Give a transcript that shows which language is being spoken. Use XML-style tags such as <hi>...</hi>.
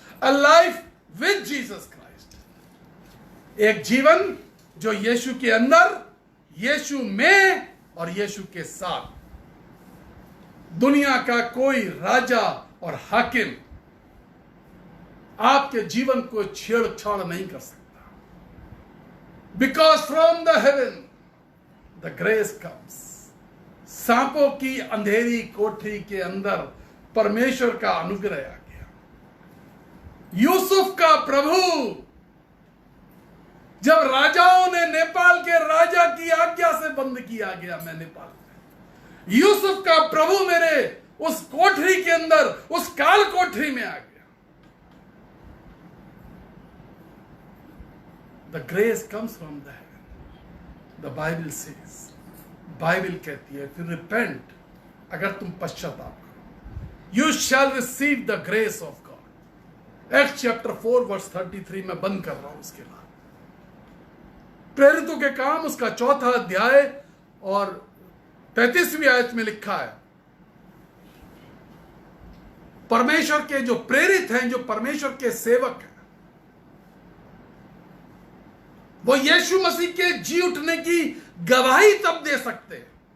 <en>A life with Jesus Christ.</en> <hi>एक जीवन जो यीशु के अंदर, यीशु में और यीशु के साथ। दुनिया का कोई राजा और हाकिम आपके जीवन को छेड़छाड़ नहीं कर सकता।</hi> <en>Because from the heaven the grace comes.</en> <hi>सांपों की अंधेरी कोठरी के अंदर परमेश्वर का अनुग्रह आ गया। यूसुफ का प्रभु, जब राजाओं ने नेपाल के राजा की आज्ञा से बंद किया गया, मैं नेपाल में, यूसुफ का प्रभु मेरे उस कोठरी के अंदर, उस काल कोठरी में आ गया।</hi> <en>The grace comes from the heaven. The Bible says,</en> <hi>Bible कहती है, फिर रिपेंट, अगर तुम पश्चाताप करो,</hi> <en>you shall receive the grace of God.</en> <hi>Acts chapter 4 verse 33 में बंद कर रहा हूं। उसके बाद प्रेरितों के काम उसका 4 अध्याय और 33वीं आयत में लिखा है, परमेश्वर के जो प्रेरित हैं, जो परमेश्वर के सेवक हैं, वो यीशु मसीह के जी उठने की गवाही तब दे सकते हैं।</hi>